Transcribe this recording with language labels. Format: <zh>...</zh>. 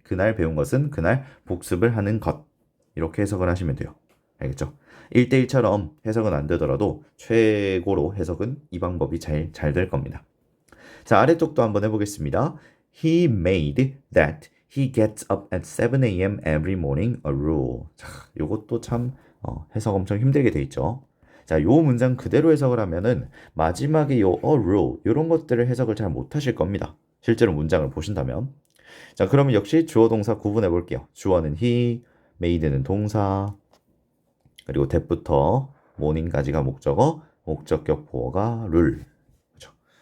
<ko>그날 배운 것은 그날 복습을 하는 것. 이렇게 해석을 하시면 돼요. 알겠죠? 1대1처럼 해석은 안 되더라도 최고로 해석은 이 방법이 잘 될 겁니다. 자, 아래쪽도 한번 해보겠습니다.</ko> <en>He made that he gets up at 7 a.m. every morning a rule.</en> <ko>자, 요것도 참 해석 엄청 힘들게 돼 있죠. 자, 요 문장 그대로 해석을 하면은 마지막에 요 a rule 요런 것들을 해석을 잘 못하실 겁니다. 실제로 문장을 보신다면. 자, 그러면 역시 주어 동사 구분해 볼게요. 주어는 he, made는 동사, 그리고 that부터 morning까지가 목적어, 목적격 보어가 rule. 그렇죠?</ko>